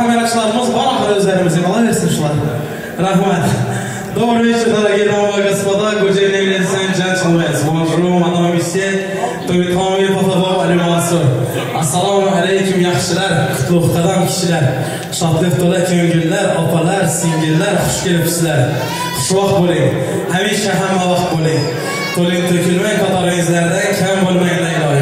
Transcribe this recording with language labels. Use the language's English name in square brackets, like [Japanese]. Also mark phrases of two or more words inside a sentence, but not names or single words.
[Uzbek] arkadaşlarımız var ahır özlerimizi alaversin şular. Rahmat. [Russian] Добрый вечер, дорогие дамы и господа. [English] Good evening, ladies and gentlemen. [French] Bonjour, madame, monsieur. [Uzbek] To'yxonli Pafabov Ali Mansur. Assalomu alaykum yaxshilar, qutlug' qadam kishilar. Shodlik to'la ko'ngillar, opalar, singillar, xush kelibsizlar. Xushvaqt bo'ling. Hamisha hamma vaqt bo'ling. To'ling to'kilmang, qatoringizlardan kam bo'lmanglar ilohim.